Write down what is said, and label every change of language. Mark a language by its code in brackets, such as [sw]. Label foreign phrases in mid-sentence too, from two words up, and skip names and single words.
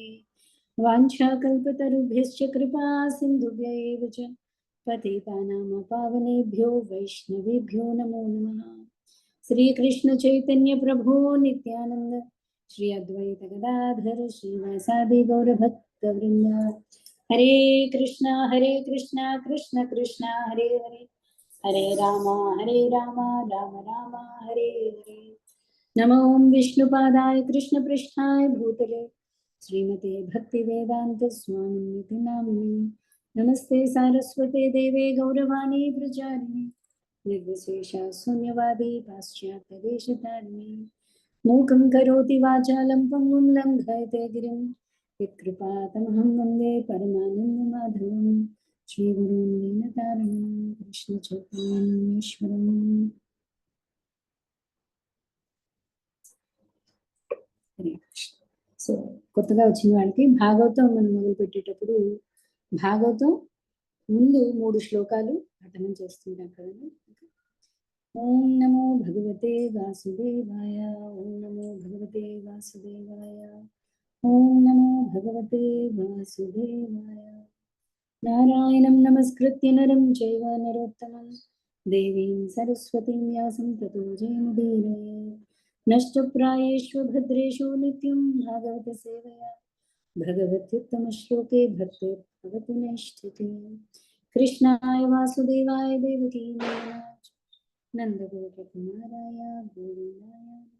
[sa] वाञ्छाकल्पतरुभ्यश्च कृपा सिन्धुभ्यैव च पतितानां पावनेभ्यो वैष्णवेभ्यो नमो नमः। श्रीकृष्ण चैतन्य प्रभु नित्यानंद श्री अद्वैत गदाधर श्रीवासादि गौरभक्तवृंद। हरे कृष्णा कृष्ण कृष्ण हरे हरे, हरे राम राम राम हरे हरे। नमो विष्णुपादाय कृष्ण पृष्ठाय भूतले श्रीमते भक्तिवेदांत स्वामिनिति नामिने। नमस्ते सारस्वते देवे गौरवाणी प्रचारिणे निर्विशेषा शून्यवादी पाश्चात्यदेशतारिणे। मूकं करोति वाचालं पङ्गुं लङ्घयते गिरिं यत्कृपातमहं वन्दे परमानन्दमाधवं। श्रीगुरुं दीनतारिणं कृष्णचैतन्येश्वरम्। హరే కృష్ణ. [te] సో కొత్తగా వచ్చిన వాళ్ళకి భాగవతం మనం మొదలు పెట్టేటప్పుడు భాగవతం ముందు 3 శ్లోకాలు పఠనం చేస్తుంటాం కదండి. [sa] ఓం నమో భగవతే వాసుదేవాయ, ఓం నమో భగవతే వాసుదేవాయ, ఓం నమో భగవతే వాసుదేవాయ. నారాయణం నమస్కృత్య నరం చైవ నరోత్తమం దేవీం సరస్వతీం వ్యాసం తతో జయముదీరయే. నష్టప్రాయేషు భద్రేషు నిత్యం భాగవత సేవయా భగవత్యుత్తమ శ్లోకే భక్తిర్భవతి నైష్ఠితే. కృష్ణాయ వాసుదేవాయ దేవకీ నందగోపకుమారాయ గోవిందాయ.